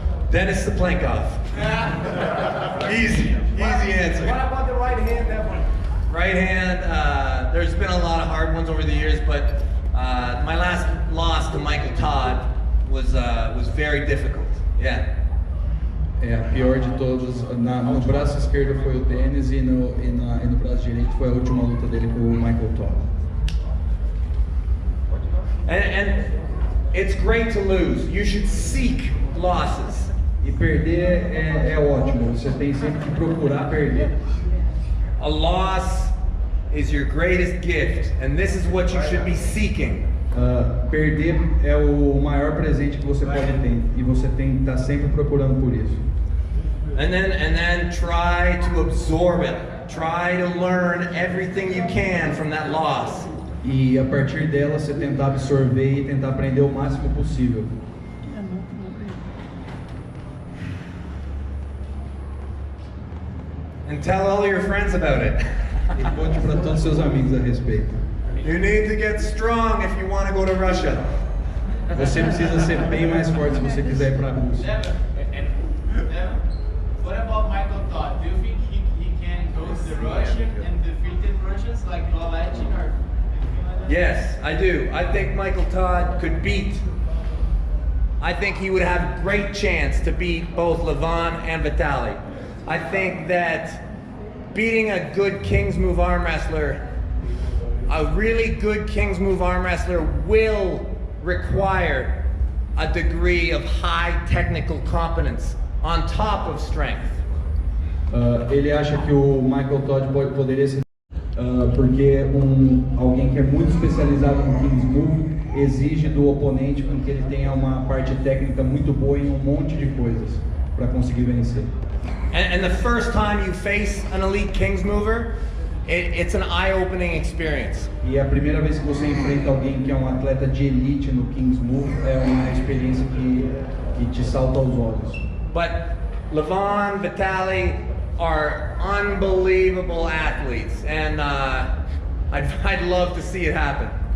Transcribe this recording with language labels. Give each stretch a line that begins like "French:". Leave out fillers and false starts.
English: Denis Saplankov. Easy answer. What about the right hand, Evan? Right hand, there's been a lot of hard ones over the years, but my last loss to Michael Todd was very difficult. Yeah.
Portuguese: É, a pior de todas. No braço esquerdo foi o tênis e no braço direito foi a última luta dele com o Michael Todd.
English: And it's great to lose. You should seek losses.
Portuguese: E perder é ótimo, você tem sempre que procurar perder.
English: A loss is your greatest gift, and this is what you should be seeking.
Portuguese: Perder é o maior presente que você pode ter e você tem que estar sempre procurando por isso.
English: And then try to absorb it. Try to learn everything you can from that loss.
Portuguese: E a partir dela você tentar absorver e tentar aprender o máximo possível.
English: And tell all your friends about it.
Portuguese: E conte para todos os seus amigos a respeito.
English: You need to get strong if you want to go to Russia.
Portuguese: Você precisa ser bem mais forte se você quiser ir para a Rússia.
English: Devin, what about Michael Todd? Do you think he can go to the Russian and defeat the Russians like Lovatin or anything like that? Yes, I do. I think Michael Todd could beat. I think he would have great chance to beat both Levon and Vitali. I think that beating a good King's Move arm wrestler, a really good King's Move arm wrestler will require a degree of high technical competence on top of strength.
Portuguese: Ele acha que o Michael Todd poderia ser porque alguém que é muito especializado no King's Move exige do oponente com que ele tenha uma parte técnica muito boa em monte de coisas para conseguir vencer.
English: And the first time you face an elite King's Mover, it's an eye-opening experience.
Portuguese: E a primeira vez que você enfrenta alguém que é um atleta de elite no King's Move é uma experiência que te salta aos olhos.
English: But Levon, Vitali are unbelievable athletes, and I'd love to see it happen.